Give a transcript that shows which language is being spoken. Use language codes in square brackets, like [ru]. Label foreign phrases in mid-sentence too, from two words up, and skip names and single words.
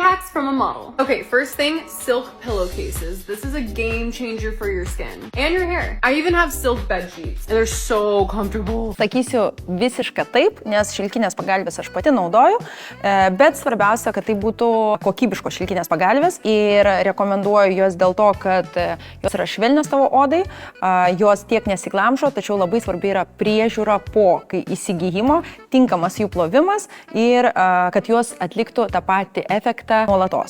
[en] facts from a model. Okay, first thing, silk pillowcases. This is a game changer for your skin and your hair. I even have silk bed sheets and they're so comfortable. [lt] Sakysiu visiškai taip, nes šilkinės pagalvės aš pati naudoju, bet svarbiausia, kad tai būtų kokybiškos šilkinės pagalvės ir rekomenduoju jos dėl to, kad jos yra švelnios tavo odai, jos tiek nesiglamžo, tačiau labai svarbi yra priežiūra po įsigijimo, tinkamas jų plovimas ir kad jos atliktų tą patį efektą nuolatos.